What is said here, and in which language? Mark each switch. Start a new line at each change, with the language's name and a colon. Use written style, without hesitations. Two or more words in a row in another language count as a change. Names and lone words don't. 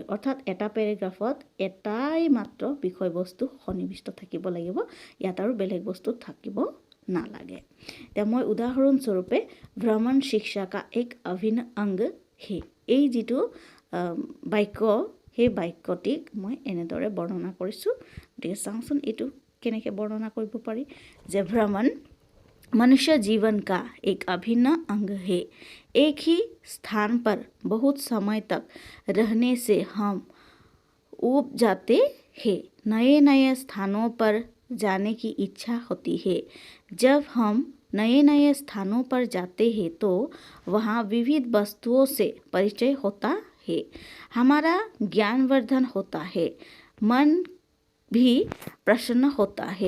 Assamese: অৰ্থাৎ এটা পেৰাগ্ৰাফত এটাই মাত্ৰ বিষয়বস্তু সন্নিৱিষ্ট থাকিব লাগিব, ইয়াত আৰু বেলেগ বস্তু থাকিব নালাগে। এতিয়া মই উদাহৰণস্বৰূপে
Hindi: भ्रमण शिक्षा का एक अभिन्न अंग है,
Assamese: এই যিটো বাক্য সেই বাক্যটিক মই এনেদৰে বৰ্ণনা কৰিছোঁ। গতিকে চাওঁচোন এইটো কেনেকৈ বৰ্ণনা কৰিব পাৰি।
Hindi: যে ভ্ৰমণ मनुष्य जीवन का एक अभिन्न अंग है। एक ही स्थान पर बहुत समय तक रहने से हम ऊब जाते हैं, नए नए स्थानों पर जाने की इच्छा होती है। जब हम नए नए स्थानों पर जाते हैं तो वहाँ विविध वस्तुओं से परिचय होता है, हमारा ज्ञानवर्धन होता है, मन भी प्रसन्न होता है।